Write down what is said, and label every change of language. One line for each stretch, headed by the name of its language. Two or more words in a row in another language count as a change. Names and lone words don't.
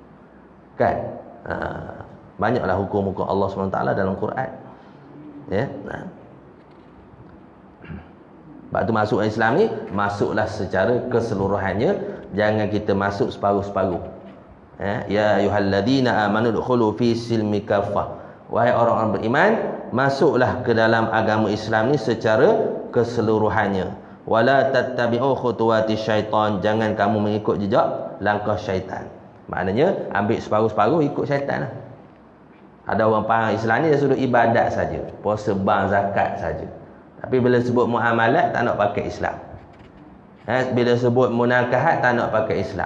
Malay: Kan? Banyaklah hukum-hukum Allah SWT dalam Quran. Ya. Sebab tu masuk Islam ni, masuklah secara keseluruhannya, jangan kita masuk separuh-separuh.
Arabic: Ya ayyuhalladzina amanu dukhulu fi silmi kaffah.
Malay: Wahai orang-orang beriman, masuklah ke dalam agama Islam ni secara keseluruhannya.
Arabic: Wala tattabi'u khutuwati syaitan,
Malay: jangan kamu mengikut jejak langkah syaitan. Maknanya ambil separuh-separuh, ikut syaitan lah. Ada orang faham Islam ni dia suruh ibadat saja, puasa, bang, zakat saja. Tapi bila sebut muamalat, tak nak pakai Islam. Bila sebut munakahat, tak nak pakai Islam.